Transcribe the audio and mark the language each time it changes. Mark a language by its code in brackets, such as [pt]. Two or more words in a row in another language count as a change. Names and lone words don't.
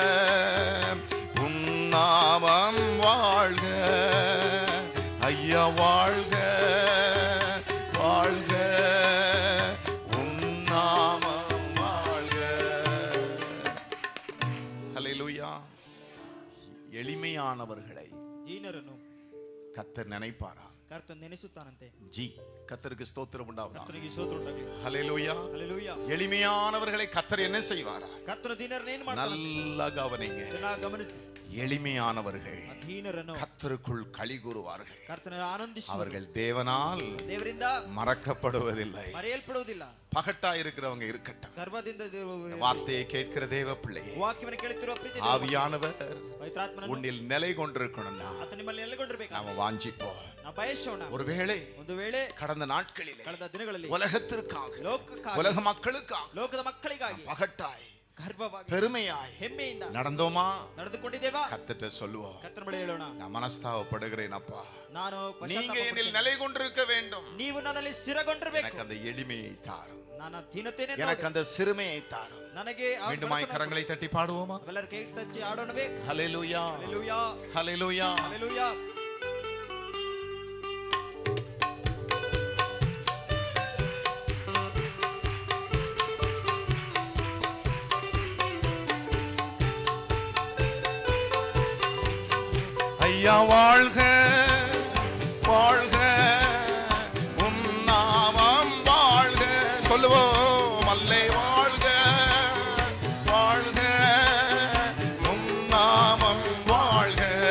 [ta] உன்னாமம் வாழ்க, ஐயா வாழ்க வாழ்க, உன்னாமம் வாழ்க. ஹல்லேலூயா. எளிமையானவர்களை [kn] ದೀನರನ್ನು [ta] கர்த்தர் நினைப்பாரா? [kn] ಕರ್ತನು ನೆನೆಸುತ್ತಾನಂತೆ. [ta] ஜி கர்த்தருக்கு ஸ்தோத்திரம் உண்டாவதாக. [kn] ಕರ್ತನಿಗೆ ಸ್ತೋತ್ರ ಉಂಟಾಗಲಿ. [ta] ஹல்லேலூயா. [kn] ಹalleluya. [ta] எளிமையானவர்களை கர்த்தர் என்ன செய்வாரா? [kn] ಕರ್ತನು ದೀನರನ್ನು ಏನು ಮಾಡ್ತಾನೆ? [ta] நல்லா கவனிங்க. [kn] ಚೆನ್ನಾಗಿ ಗಮನಿಸಿ. [ta] எளிமையானவர்கள் [kn] ಆ ದೀನರನ್ನು [ta] கர்த்தருக்குள் களி கூறுவார்கள். [kn] ಕರ್ತನ ಆನಂದಿಸುವರು. [ta] அவர்கள் தேவனால் [kn] ದೇವರಿಂದ [ta] மறக்கப்படுவதில்லை. [kn] ಮರೆಯಲ್ಪಡುವುದಿಲ್ಲ. [ta] பகட்டா இருக்கிறவங்க இருக்கட்டும். [kn] ಗರ್ಭದಿಂದ [ta] வார்த்தையை கேட்கிற தேவ பிள்ளையே, [kn] ವಾಕ್ಯವನ್ನು ಕೇಳುತ್ತಿರುವ ಪ್ರೀತಿ [ta] ஆவியானவர் [kn] ಪವಿತ್ರಾತ್ಮನನ್ನು [ta] உன்னில் நிலை கொண்டிருக்கணும்னா [kn] ಆತ ನಿಮ್ಮಲ್ಲಿ ನೆಲೆಗೊಂಡಿರಬೇಕು. [ta] நாம வாஞ்சிப்போம். [kn] ನಾವು ಬಯಸೋಣ. [ta] ஒருவேளை [kn] ಒಂದು ವೇಳೆ [ta] கடந்த நாட்களிலே [kn] ಕಳೆದ ದಿನಗಳಲ್ಲಿ [ta] உலகத்திற்காக, [kn] ಲೋಕಕ್ಕಾಗಿ, [ta] உலக மக்களுக்காக [kn] ಲೋಕದ ಮಕ್ಕಳಿಗಾಗಿ [ta] பகட்டாய் [kn] ಗರ್ವವಾಗಿ, [ta] பெருமையாய் [kn] ಹೆಮ್ಮೆಯಿಂದ [ta] நடந்தோமா? [kn] ನಡೆದುಕೊಂಡಿದ್ದೇವಾ? [ta] கர்த்தர்ட்ட சொல்லுவோம், [kn] ಕರ್ತನ ಬಳಿ ಹೇಳೋಣ, [ta] நான் மனஸ்தாபப்படுகிறேன் அப்பா, [kn] ನಾನು [ta] நீங்க என்னில் நிலை கொண்டிருக்க வேண்டும். [kn] ನೀವು ನನ್ನಲ್ಲಿ ಸ್ಥಿರಗೊಂಡಿರಬೇಕು. [ta] எனக்கு அந்த எளிமையை தாரும், [kn] ನಾನು ದೀನತೆಯನ್ನು [ta] எனக்கு அந்த சிறுமையை தாரும். [kn] ನನಗೆ [ta] மீண்டுமாய் கரங்களை தட்டி பாடுவோமா? [kn] ನಾವೆಲ್ಲರೂ ಕೈ ತಟ್ಟಿ ಆಡೋಣವೇ? [ta] ஹல்லேலூயா [kn] ಹalleluya, [ta] ஹல்லேலூயா. [kn] ಹalleluya. [ta] ஐயா வாழ்க வாழ்க, உம் நாமம் வாழ்க, சொல்லுவோம் அல்லே வாழ்க வாழ்க, உம் நாமம் வாழ்க,